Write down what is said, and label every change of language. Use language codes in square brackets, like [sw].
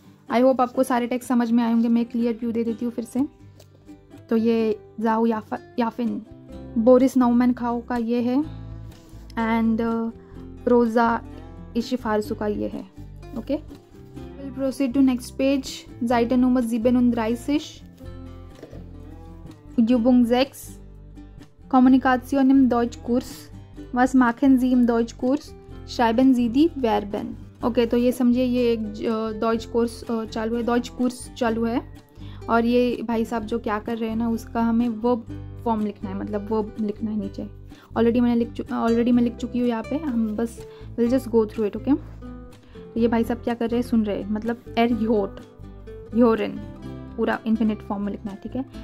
[hi] I hope आपको सारे text समझ में आए होंगे, मैं क्लियर व्यू दे देती हूँ फिर से। तो ये जाओ याफिन, बोरिस नौमैन खाओ का ये है, एंड रोज़ा इशिफारसू का ये है, okay. [en] Will proceed to next page. [de] Seite Nummer 37, Übung 6, Kommunikation im Deutschkurs, was machen Sie im Deutschkurs, schreiben Sie die Verben, ओके। [hi] तो ये समझिए, ये एक डॉइच कोर्स चालू है, डॉइच कोर्स चालू है, और ये भाई साहब जो क्या कर रहे हैं ना, उसका हमें वर्ब फॉर्म लिखना है, मतलब वर्ब लिखना है नीचे। ऑलरेडी मैं लिख चुकी हूँ यहाँ पे, हम बस [en] will just go through it, [hi] okay. तो ये भाई साहब क्या कर रहे हैं, सुन रहे हैं, मतलब ह्योरन पूरा इन्फिनिट फॉर्म में लिखना है, ठीक है।